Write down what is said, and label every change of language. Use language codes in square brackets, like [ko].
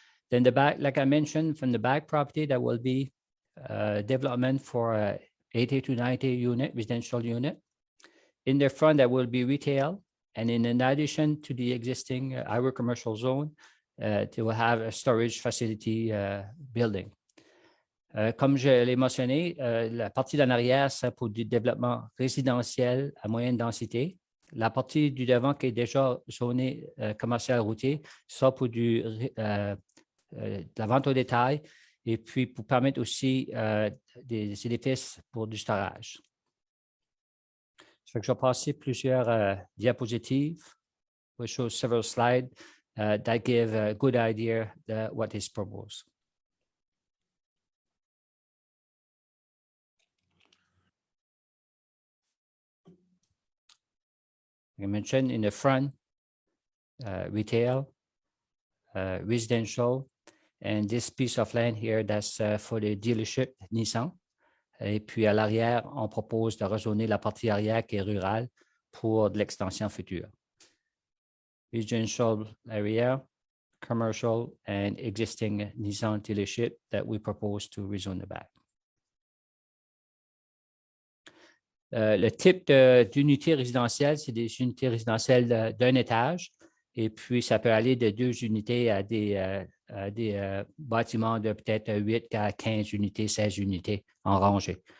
[en] Then the back, like I mentioned, from the back property, there will be development for 80 to 90 unit residential unit. In the front, there will be retail, and in addition to the existing highway commercial zone, they will have a storage facility building. [fr] Comme je l'ai mentionné, la partie d'en arrière, c'est pour du développement résidentiel à moyenne densité. La partie du devant qui est déjà zonée commercial routier, ça pour de la vente au détail et puis pour permettre aussi des édifices pour du storage. Je vais passer plusieurs diapositives. [en] We show several slides that give a good idea of what is proposed. I mentioned in the front, retail, residential, and this piece of land here, that's for the dealership Nissan. [fr] Et puis à l'arrière, on propose de rezoner la partie arrière qui est rurale pour de l'extension future. [en] Residential area, commercial, and existing Nissan dealership that we propose to rezone the back. [fr] Le type d'unité résidentielle, c'est des unités résidentielles d'un étage. Et puis, ça peut aller de 2 unités à des bâtiments de peut-être 8 à 15 unités, 16 unités en rangée.